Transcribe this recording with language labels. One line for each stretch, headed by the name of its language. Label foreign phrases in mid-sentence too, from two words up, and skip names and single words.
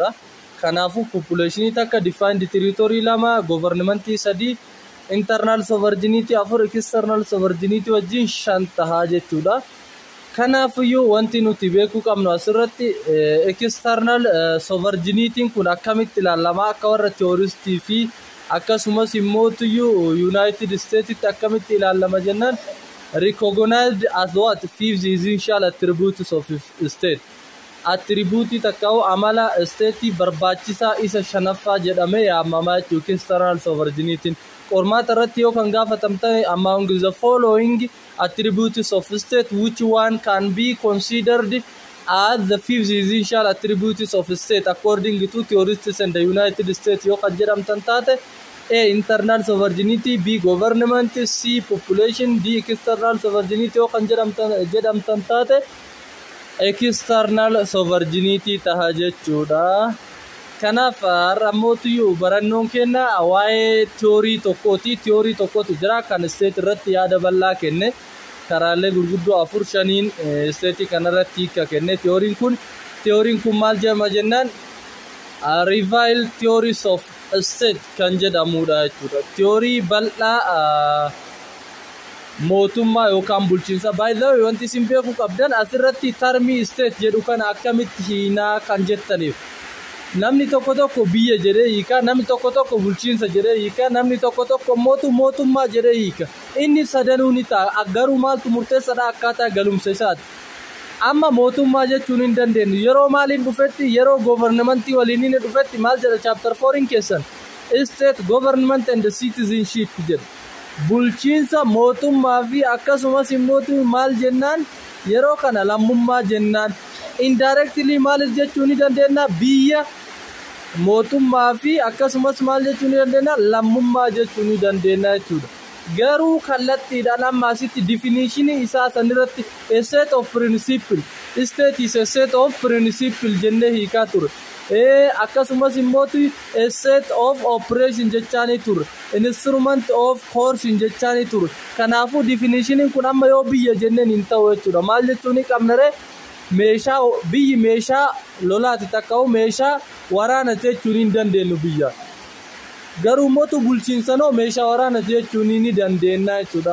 Oromo: Kanaafuu population takka
English: defined territory
Oromo: lama government sadii
English: internal sovereignty
Oromo: afur
English: external sovereignty
Oromo: wajjin shan tahaa jechuudha. Kanaafuyyuu wanti nuti beekuu qabnu asirratti
English: external sovereignty
Oromo: kun akkamitti ilaalama akka warra theoristii fi akkasumas mootii United States akkamitti ilaalama jennaan
English: recognized as what fifth essential attributes of state
Oromo: attribute takkaa'u amala state barbaachisaa isa shanaffaa jedhamee yaamamaa jechuudha.
English: External sovereignty
Oromo: qormaata irratti yoo kan gaafatamtan
English: among the following attributes of state which one can be considered as the fifth essential attributes of state according to theorists in the United States
Oromo: yoo kan jedhamtan taate
English: A. Internal sovereignty, B. Government, C. Population, D. External sovereignty
Oromo: yoo kan jedhamtan taate
English: external sovereignty
Oromo: taha jechuudha. Kanaaf har'amootii barannoon kenna waa'ee theory tokkooti jira kan state irratti yaada bal'aa kenne karaalee gurguddoo afur shaniin state kanarratti hiika kenne. Theory'n kun maal jedhama jennaan
English: rival theories of state
Oromo: kan jedhamudha jechuudha. Theory bal'aa mootummaa yookaan bulchiinsa.
English: By the way
Oromo: wanti isin beekuu qabdan asirratti termii state jedhu kana akkamitti hiinaa kan jettaniif namni tokko biyya jedhee hiika, namni tokko bulchiinsa jedhee hiika, namni tokko mootummaa jedhee hiika. Inni sadanuu ni ta'a garuu maaltu murteessaadha akkaataa galumsa isaati. Amma mootummaa jechuun hin dandeenyu yeroo maaliin dhufetti yeroo governmentii waliin inni dhufetti maal jedha chapter 4 keessan
English: state government and citizenship
Oromo: jedha. Bulchiinsa mootummaa fi akkasumas immoo maal jennaan yeroo kana lammummaa jennaan. Indirectly maal jechuun ni dandeenya biyya mootummaa fi akkasumas maal jechuun ni dandeenya lammummaa jechuun ni dandeenya jechuudha. Garuu kallattiidhaan amma asitti definition isaa sanirratti
English: a set of principle state is a set of principle
Oromo: jennee hiikaa ture. Akkasumas immoo
English: a set of operation
Oromo: jechaanii ture,
English: instrument of coercion
Oromo: jechaanii ture. Kanaafuu definition kun amma yoo biyya jenneen hin ta'u jechuudha. Maal jechuun qabnare meeshaa biyyi meeshaa lolaati takka'u meeshaa waraana jechuun hin dandeenyu biyya. Garuu mootu bulchiinsanoo meeshaa waraana jechuun ni dandeenya jechuudha.